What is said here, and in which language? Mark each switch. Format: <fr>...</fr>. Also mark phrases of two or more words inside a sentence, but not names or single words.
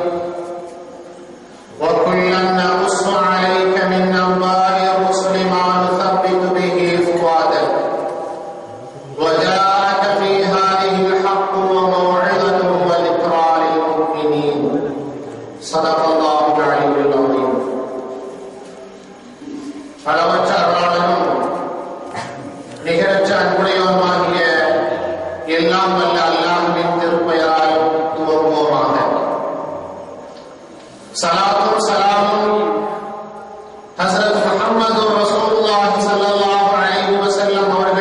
<ar>وكلا نقص عليك من أنباء الرسل ما نثبت به فؤادك وجاءك في هذه الحق وموعظة وذكرى للمؤمنين صدق الله العلي العظيم.</ar> <ta>அளவற்ற அருளாளனும் நிகரற்ற அன்புடையவனுமாகிய எல்லாம் வல்ல அல்லாஹ்வின் திருப்பெயரால் துவங்குவோமாக. ஸலாத்தும் ஸலாமும் ஹஸரத் முஹம்மது</ta> <ar>رسول الله صلى الله عليه وسلم</ar> <ta>அவர்கள்</ta>